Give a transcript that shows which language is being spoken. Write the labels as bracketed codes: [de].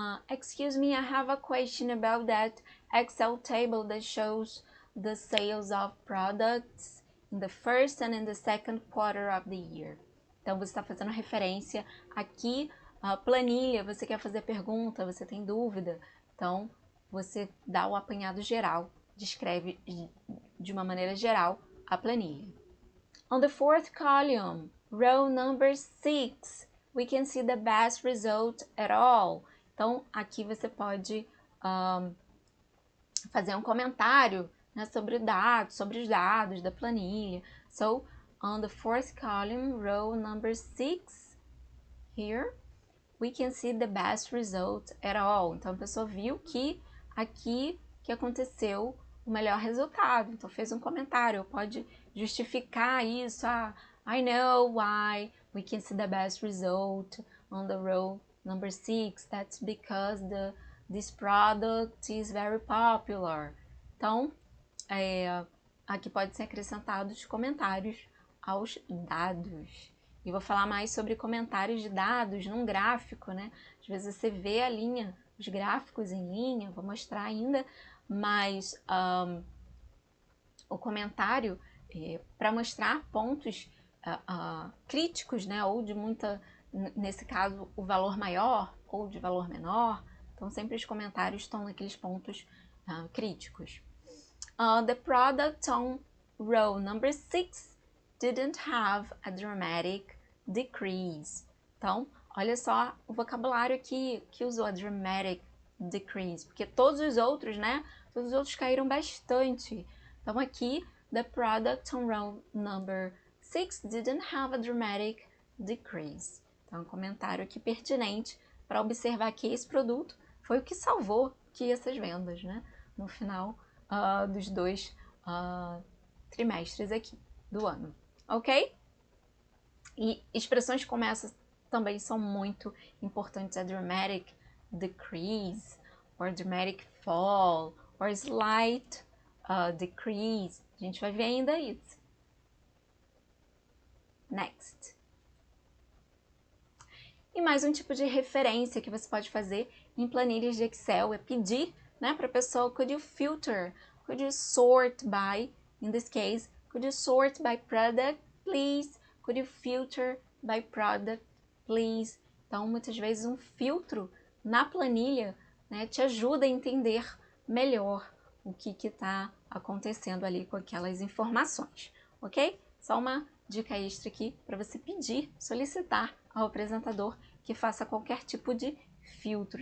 [en] excuse me, I have a question about that Excel table that shows the sales of products in the first and in the second quarter of the year. [pt] Então, você está fazendo referência aqui, a planilha, você quer fazer pergunta, você tem dúvida. Então, você dá o apanhado geral, descreve de uma maneira geral a planilha. [en] On the fourth column, row number 6, we can see the best result at all. [pt] Então, aqui você pode fazer um comentário, né, sobre os dados da planilha. [en] So, on the fourth column, row number 6, here, we can see the best result at all. [pt] Então, a pessoa viu que aqui que aconteceu o melhor resultado. Então, fez um comentário, pode justificar isso. [en] I know why we can see the best result on the row number 6. That's because this product is very popular. [pt] Então, aqui pode ser acrescentados comentários aos dados. E vou falar mais sobre comentários de dados num gráfico, né? Às vezes você vê a linha, os gráficos em linha, vou mostrar ainda, mas o comentário para mostrar pontos críticos, né? Ou de muita, nesse caso, o valor maior ou de valor menor. Então, sempre os comentários estão naqueles pontos críticos. [en] The product on row number 6 didn't have a dramatic decrease. [pt] Então, olha só o vocabulário aqui que usou [en] a dramatic decrease, [pt] porque todos os outros, né? Todos os outros caíram bastante. Então, aqui, [en] the product on row number 6 didn't have a dramatic decrease. [pt] Então, um comentário aqui pertinente para observar que esse produto foi o que salvou que essas vendas, né? No final dos 2 trimestres aqui do ano, ok? E expressões como essa também são muito importantes. [en] A dramatic decrease, or dramatic fall, or slight decrease. [pt] A gente vai ver ainda isso. [en] Next. [pt] E mais um tipo de referência que você pode fazer em planilhas de Excel é pedir, né, para a pessoa, [en] could you filter, could you sort by, in this case, could you sort by product, please? Could you filter by product, please? [pt] Então, muitas vezes um filtro na planilha, né, te ajuda a entender melhor o que está acontecendo ali com aquelas informações, ok? Só uma dica extra aqui para você pedir, solicitar ao apresentador que faça qualquer tipo de filtro.